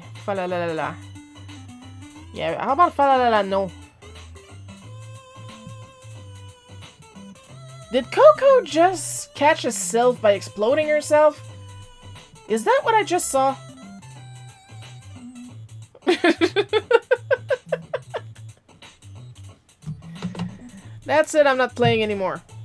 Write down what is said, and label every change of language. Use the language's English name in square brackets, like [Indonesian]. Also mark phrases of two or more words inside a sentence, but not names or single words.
[English] Fa la la la la. Yeah, how about fa la la la no? Did Coco just catch herself by exploding herself? Is that what I just saw? That's it, I'm not playing anymore.